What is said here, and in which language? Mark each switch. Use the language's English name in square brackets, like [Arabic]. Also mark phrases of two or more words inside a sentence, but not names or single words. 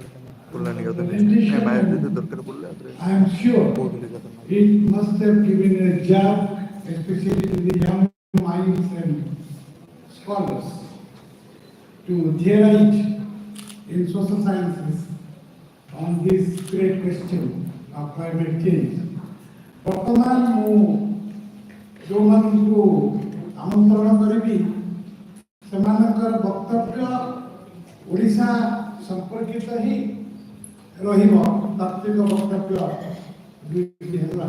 [English] I am sure it must have given a job, especially to the young minds and scholars, to theorize in social sciences on this great question of climate change. [Odia] ବର୍ତ୍ତମାନ ମୁଁ ଯେଉଁମାନଙ୍କୁ ଆମନ୍ତ୍ରଣ କରିବି ସେମାନଙ୍କର ବକ୍ତବ୍ୟ ଓଡ଼ିଶା ସମ୍ପର୍କିତ ହିଁ ରହିବ। ତାତ୍ତ୍ୱିକ ବକ୍ତବ୍ୟ ଦୁଇଟି ହେଲା।